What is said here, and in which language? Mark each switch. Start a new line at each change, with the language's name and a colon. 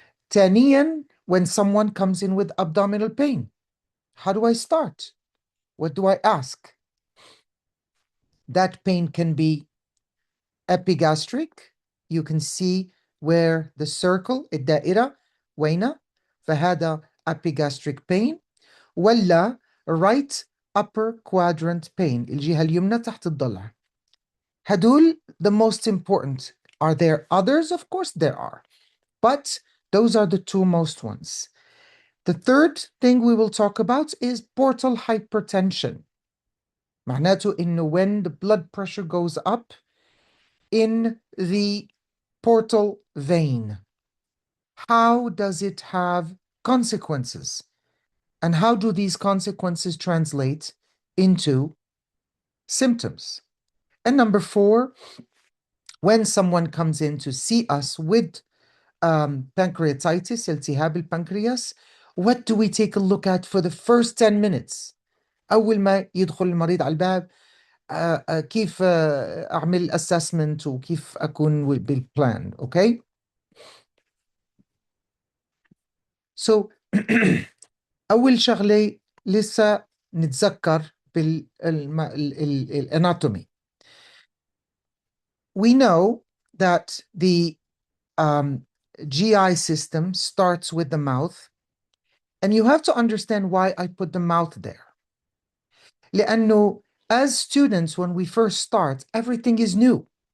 English: ثانيا, when someone comes in with abdominal pain, how do I start? What do I ask? That pain can be epigastric. You can see where the circle, الدائرة,
Arabic: وين؟ فهذا
English: epigastric pain.
Arabic: ولا right upper quadrant pain, الجهة اليمنى تحت الضلع.
English: هدول the most important. Are there others? Of course there are. But those are the two most ones. The third thing we will talk about is portal hypertension.
Arabic: معناته إنه
English: when the blood pressure goes up, in the portal vein, how does it have consequences? And how do these consequences translate into symptoms? And number four, when someone comes in to see us with pancreatitis, التهاب البنكرياس, what do we take a look at for the first 10 minutes?
Arabic: أول ما يدخل المريض على الباب كيف أعمل assessment وكيف أكون بالبلان.
English: Okay?
Arabic: So أول شغلة لسه نتذكر بالاناتومي.
English: We know that the GI system starts with the mouth, and you have to understand why I put the mouth there. لأنه as students, when we first start, everything is new.